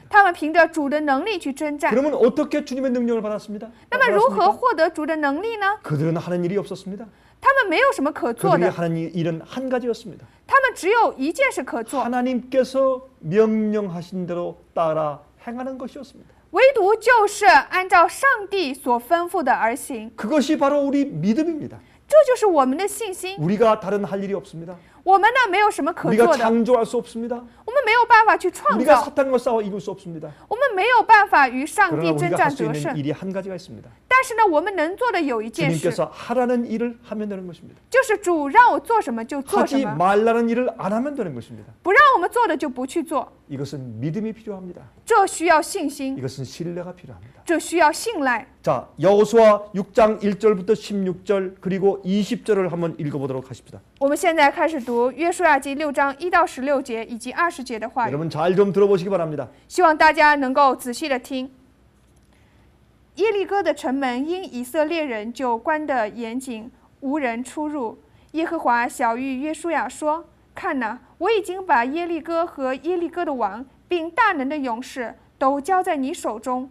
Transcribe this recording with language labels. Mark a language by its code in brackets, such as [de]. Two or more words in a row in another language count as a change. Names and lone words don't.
[zh] 他们凭着主的能力去征战。 [ko] 그러면 어떻게 주님의 능력을 받았습니다? [zh] 那么如何 [ko] 받았습니까? [zh] 获得主的能力呢？ [ko] 그들은 하는 일이 없었습니다. [zh] 他们没有什么可做 [ko] 그들이 [zh] 的， [ko] 하는 일은 한 가지였습니다. [zh] 他们只有一件事可做， [ko] 하나님께서 명령하신 대로 따라 행하는 것이었습니다. [zh] 唯独就是按照上帝所吩咐的而行。 [ko] 그것이 바로 우리 믿음입니다. [zh] 这就是我们的信心。 [ko] 우리가 다른 할 일이 없습니다. [zh] 我们呢没有什么可 [ko] 우리가 [zh] 做的， [ko] 창조할 수 없습니다. [zh] 我们没有办法去创 [ko] 우리가 [zh] 造， [ko] 사탄과 싸워 이길 수 없습니다. [zh] 我们没有办法与上 [ko] 그러나 [zh] 帝征 [ko] 우리가 [zh] 战 [ko] 할 수 [zh] 得 [ko] 있는 [zh] 胜。 [ko] 일이 한 가지가 있습니다. [zh] 但是呢，我们能做的有一件事， [ko] 주님께서 하라는 일을 하면 되는 것입니다. [zh] 就是主让我做什么就做什 [ko] 하지 [zh] 么， [ko] 말라는 일을 안 하면 되는 것입니다. [zh] 不让我们做的就不去做。 [ko] 이것은 믿음이 필요합니다. [zh] 这需要信心， [ko] 이것은 신뢰가 필요합니다. [zh] 这需要信赖。 [ko] 자, 여호수아 6장 1절부터 16절 그리고 20절을 한번 읽어보도록 하십시다. [zh] 我们现在开始读约书亚记6章1到16节以及20节的话语， [ko] 여러분 잘 좀 들어보시기 바랍니다. [zh] 希望大家能够仔细的听。耶利哥的城门因以色列人就关得严谨，无人出入。耶和华晓谕约书亚说：“ 看哪，我已经把耶利哥和耶利哥的王，并大能的勇士都交在你手中。